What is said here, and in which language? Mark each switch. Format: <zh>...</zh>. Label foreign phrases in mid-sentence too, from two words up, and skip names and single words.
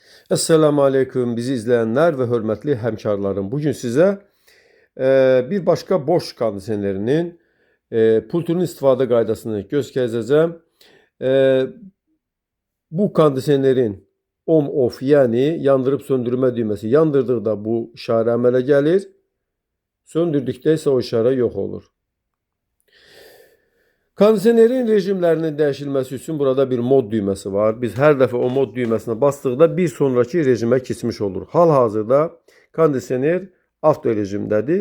<ar>السلام عليكم</ar> <tr>bizi izleyenler ve hürmetli hemkarlarım.</tr> <az>Bugün size bir başka boş kondisionerinin pultunun istifadə qaydasını göstereceğim. E, Bu kondisionerin on-off yani yandırıp söndürme düğmesi yandırdıqda bu işarə əmələ gəlir. Söndürdükdə isə o işarə yox olur. Kondisionerin rejimlərinin dəyişilməsi üçün burada bir mod düyməsi var. Biz hər dəfə o mod düyməsinə basdıqda bir sonraki rejimə keçmiş olur. Hal-hazırda kondisioner avto rejimdədir.</az>